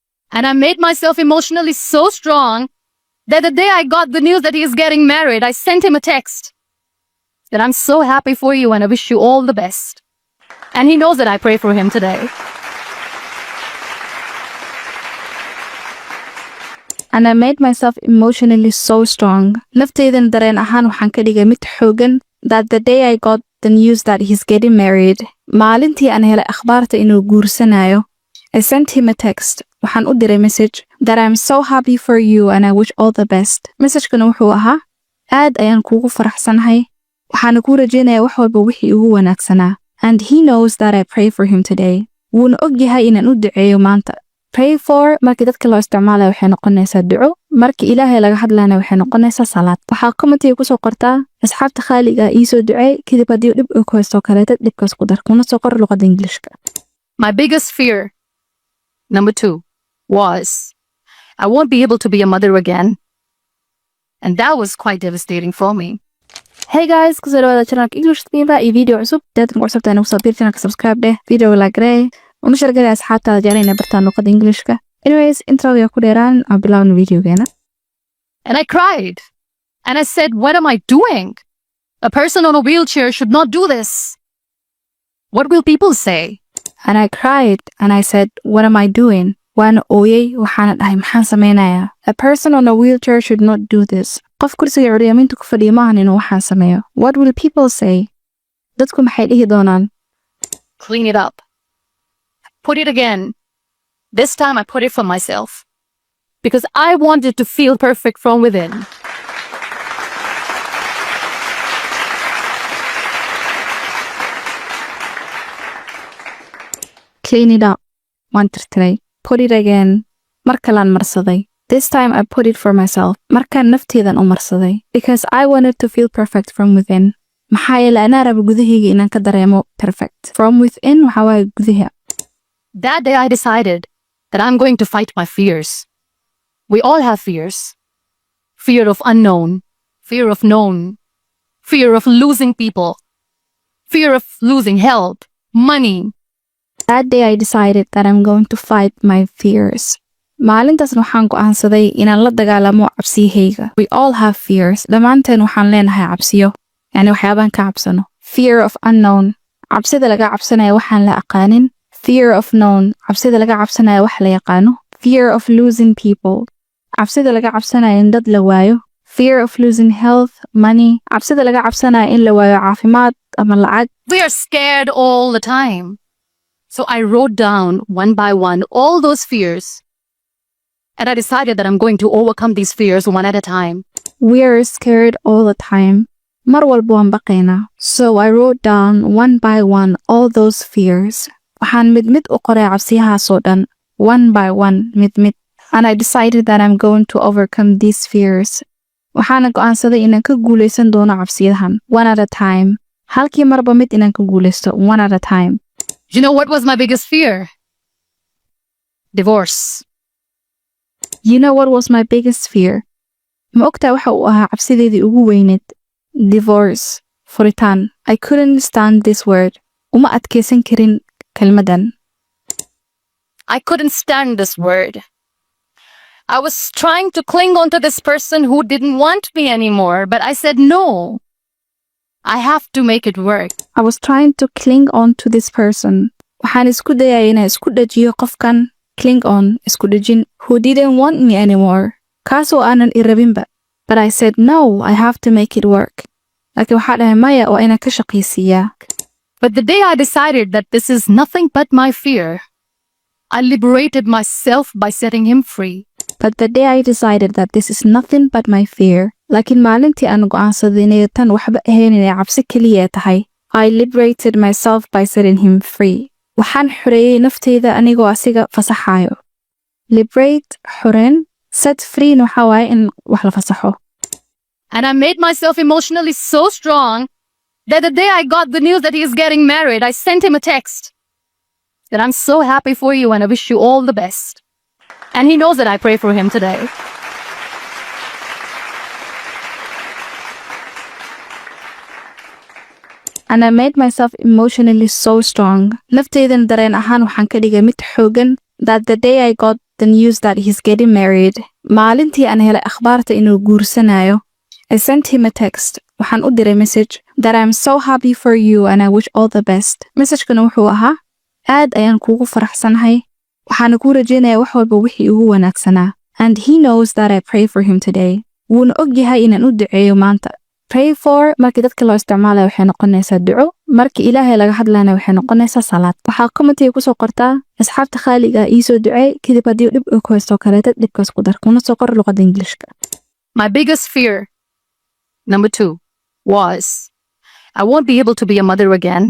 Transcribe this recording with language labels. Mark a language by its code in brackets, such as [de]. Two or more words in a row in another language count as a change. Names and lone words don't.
[en] And I made myself emotionally so strong that the day I got the news that he is getting married, I sent him a text that I'm so happy for you and I wish you all the best. And he knows that I pray for him today. And I made myself emotionally so strong. [so] Naftaydan dareen ahaan waxaan ka dhigay mid xoogan [en] that the day I got the news that he's getting married. [so] Maalintii aan helay akhbaarta inuu guursanayo, [en] I sent him a text. [so] Waxaan u diray message [en] that I'm so happy for you and I wish all the best. [so] Message-kana wuxuu ahaa, aad ayaan kuugu faraxsanahay. Waxaan kuu rajaynayaa wax walba wixii ugu wanaagsanaa. [en] And he knows that I pray for him today. [so] Wuuna og yahay inaan u duceeyo maanta. [en] Pray for [so] markii dadka loo isticmaalayo waxay noqonaysaa duco. Markii Ilaahay laga hadlaana waxay noqonaysaa salaad. Waxaa commentiga ku soo qortaa asxaabta khaaliga ii soo duceey kadib haddii dhib ku haysto kaleeta dhibkaas ku dar. Kuna soo qor luqadda Ingiriiska. [en] My biggest fear, number 2, was I won't be able to be a mother again. And that was quite devastating for me. Hey guys, [so] kusoo dhawaada channelka English Speaker iyo video cusub. Dadka ku cusubta inuu soo biir channelka subscribe dheh, video like rey. Una shargada asxaabtaada jecel inay bartaan luqadda Ingiriiska. Anyways, introga ku dheeraan aan bilaawno videogeena. [en] And I cried. And I said, what am I doing? A person on a wheelchair should not do this. What will people say? And I cried and I said, what am I doing? [so] Waan ooyay waxaana dhahay maxaan sameynayaa? [en] A person on a wheelchair should not do this. [so] Qof kursiga curyaaminta ku fadhiya maahan inuu waxaan sameeyo. [en] What will people say? [so] Dadku maxay dhihi doonaan? [en] Clean it up. Put it again. This time I put it for myself. Because I wanted to feel perfect from within. Clean it up. [so] Waan tirtiray. [en] Put it again. [so] Mar kalaan marsaday. [en] This time I put it for myself. [so] Markaan nafteedan u marsaday. [en] Because I wanted to feel perfect from within. [so] Maxaa yeelay anaa raba gudahayga inaan ka dareemo perfect. [en] From within [so] waxaa waaye gudaha. [en] That day I decided that I'm going to fight my fears. We all have fears. Fear of unknown. Fear of known. Fear of losing people. Fear of losing help. Money. That day I decided that I'm going to fight my fears. [so] Maalintaas waxaan go'aansaday inaan la dagaalamo cabsiyahayga. [en] We all have fears. [so] Dhammaanteen waxaan leenahay cabsiyo. Yani waxyaabaan ka cabsano. [en] Fear of unknown. [so] Cabsida laga cabsanaya waxaan la aqaanin. [en] Fear of known. [so] Cabsida laga cabsanaya wax la yaqaano. [en] Fear of losing people. [so] Cabsida laga cabsanaya in dad la waayo. [en] Fear of losing health, money. [so] Cabsida laga cabsanaya in la waayo caafimaad ama lacag. [en] We are scared all the time. So I wrote down one by one all those fears. And I decided that I'm going to overcome these fears one at a time. We are scared all the time. [so] Mar walba waan baqaynaa. [en] So I wrote down one by one all those fears. [so] Waxaan mid u qoray cabsiyahaasoo dhan. [en] One by one, mid. And I decided that I'm going to overcome these fears. [so] Waxaana go'aansaday inaan ka guulaysan doono cabsiyadahan. [en] One at a time. [so] Halkii marba mid inaan ka guulaysto. [en] One at a time. You know what was my biggest fear? Divorce. You know what was my biggest fear? [so] Ma ogtaa waxa uu ahaa cabsideedii ugu weyneed? [en] Divorce. Furitaan. I couldn't stand this word. [so] Uma adkaysan karin kelmadan. [en] I couldn't stand this word. I was trying to cling on to this person who didn't want me anymore, but I said no. I have to make it work. I was trying to cling on to this person. [so] Waxaan isku dayay inaan isku dhajiyo qofkan. [en] Cling on, [so] isku dhajin, [en] who didn't want me anymore. [so] Kaasoo aanan i rabinba. [en] But I said no, I have to make it work. [so] Laakiin waxaa dhahay maya waa inaan ka shaqaysiiyaa. [en] But the day I decided that this is nothing but my fear, I liberated myself by setting him free. But the day I decided that this is nothing but my fear, [so] laakiin maalintii aan go'aansaday inay tan waxba ahayn inay cabsi keliya tahay, [en] I liberated myself by setting him free. [so] Waxaan xoreeyay nafteyda anigoo asiga fasaxayo. Liberate, xoreyn, [en] set free [so] waxaa waaye in wax la fasaxo. [en] And I made myself emotionally so strong that the day I got the news that he is getting married, I sent him a text that I'm so happy for you and I wish you all the best. And he knows that I pray for him today. And I made myself emotionally so strong. [so] Naftaydan dareen ahaan waxaan ka dhigay mid xoogan [en] that the day I got the news that he's getting married. [so] Maalintii aan helay akhbaarta inuu guursanayo, [en] I sent him a text. [so] Waxaan u diray message [en] that I'm so happy for you and I wish all the best. [so] Message-kana wuxuu ahaa, aad ayaan kuugu faraxsanahay. Waxaan ku rajeynayaa wax walba wixii ugu wanaagsanaa. [en] And he knows that I pray for him today. [so] Wuuna og yahay inaan u duceeyo maanta. [en] Pray for [so] markii dadka loo isticmaalayo waxay noqonaysaa duco, markii Ilaahay laga hadlayna waxay noqonaysaa salaad. Waxaa comment-iga ku soo qortaa asxaabta khaaliga ii soo duceey kadib haddii dhib ku haysto kaleeto dhibkaas ku dar kuna soo qor luqadda Englishka. [en] My biggest fear, number 2, was I won't be able to be a mother again.